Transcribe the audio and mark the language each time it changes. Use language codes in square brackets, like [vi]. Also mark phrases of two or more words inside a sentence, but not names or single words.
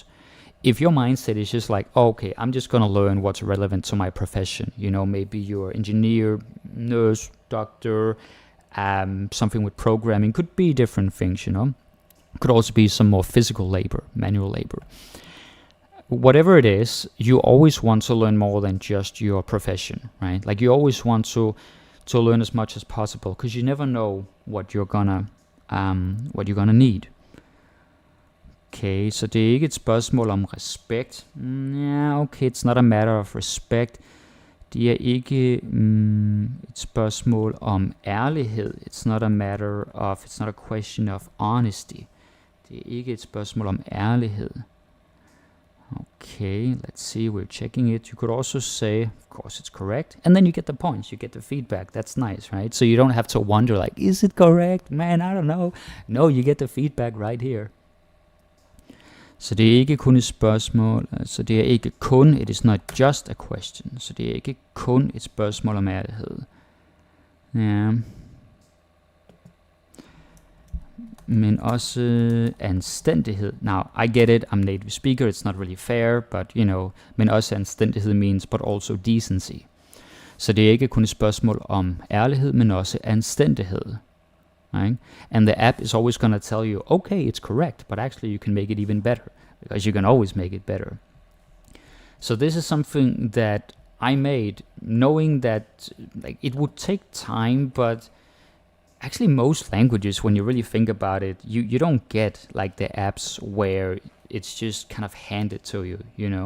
[en] If your mindset is just like, oh, okay, I'm just going to learn what's relevant to my profession, you know, maybe you're engineer, nurse, doctor, something with programming, could be different things, you know, could also be some more physical labor, manual labor. Whatever it is, you always want to learn more than just your profession, right? Like you always want to learn as much as possible because you never know what you're gonna need. [da] Okay, så det er ikke et spørgsmål om respekt. [en] Yeah, okay, it's not a matter of respect. [da] Det er ikke et spørgsmål om ærlighed. [en] It's not a question of honesty. [da] Det er ikke et spørgsmål om ærlighed. [en] Okay, let's see, we're checking it. You could also say, of course it's correct. And then you get the points, you get the feedback. That's nice, right? So you don't have to wonder like, is it correct? Man, I don't know. No, you get the feedback right here. [da] Så det er ikke kun et spørgsmål, altså det er ikke kun, [en] it is not just a question. [da] Så det er ikke kun et spørgsmål om ærlighed. Ja. Men også anstændighed. [en] Now, I get it, I'm native speaker, it's not really fair, but you know, [da] men også anstændighed [en] means, but also decency. [da] Så det er ikke kun et spørgsmål om ærlighed, men også anstændighed. [en] Right? And the app is always going to tell you, okay, it's correct, but actually you can make it even better, because you can always make it better. So this is something that I made, knowing that like it would take time, but actually most languages, when you really think about it, you don't get like the apps where it's just kind of handed to you, you know?